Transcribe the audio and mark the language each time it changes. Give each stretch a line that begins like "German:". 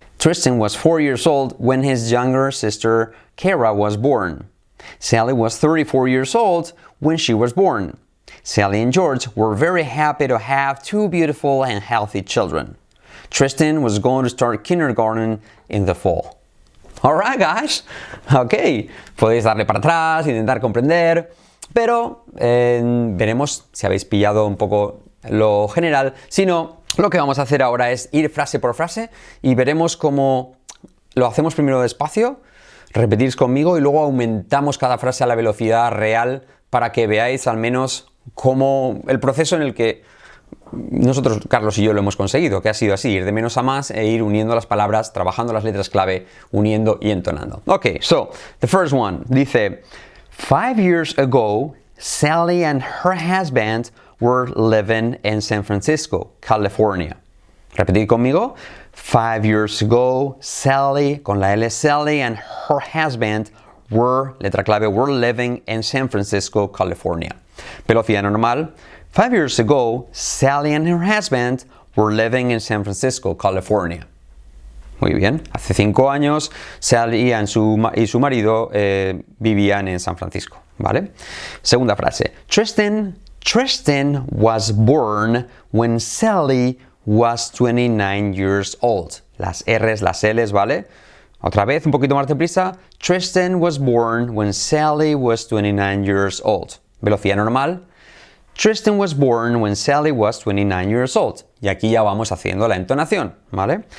English: Tristan was 4 years old when his younger sister, Kara, was born. Sally was 34 years old when she was born. Sally and George were very happy to have two beautiful and healthy children. Tristan was going to start kindergarten in the fall. Alright, guys.
Spanish: Ok, podéis darle para atrás, intentar comprender, pero veremos si habéis pillado un poco lo general. Si no, lo que vamos a hacer ahora es ir frase por frase y veremos cómo lo hacemos primero despacio, repetís conmigo y luego aumentamos cada frase a la velocidad real para que veáis al menos cómo el proceso en el que nosotros, Carlos y yo, lo hemos conseguido, que ha sido así, ir de menos a más e ir uniendo las palabras, trabajando las letras clave, uniendo y entonando.
English: Ok, so, the first one, dice, 5 years ago, Sally and her husband were living in San Francisco, California.
Spanish: Repetid conmigo.
English: 5 years ago, Sally,
Spanish: con la L,
English: Sally and her husband were,
Spanish: letra clave,
English: were living in San Francisco, California.
Spanish: Velocidad normal.
English: 5 years ago, Sally and her husband were living in San Francisco, California.
Spanish: Muy bien. Hace 5 años, Sally y su marido vivían en San Francisco. ¿Vale? Segunda frase.
English: Tristan was born when Sally was 29 years old.
Spanish: Las R's, las L's, ¿vale? Otra vez, un poquito más deprisa.
English: Tristan was born when Sally was 29 years old.
Spanish: Velocidad normal.
English: Tristan was born when Sally was 29 years old.
Spanish: Y aquí ya vamos haciendo la entonación, ¿vale?